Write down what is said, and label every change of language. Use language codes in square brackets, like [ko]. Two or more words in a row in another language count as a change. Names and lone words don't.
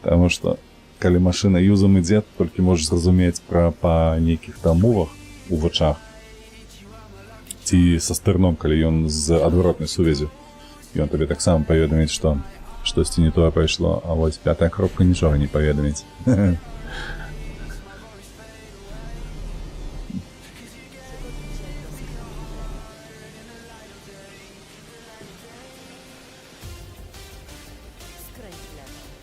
[be] Таму што калі машына юзам ідзе, толькі можаш зразумець па нейкіх там мовах у вачах ці са стырном, калі ён з адваротнай сувязі. Ён табе таксама паведаміць, што штосьці не тое пайшло, а вось пятая кропка нічога не паведаміць. [pl] Skręć w lewo.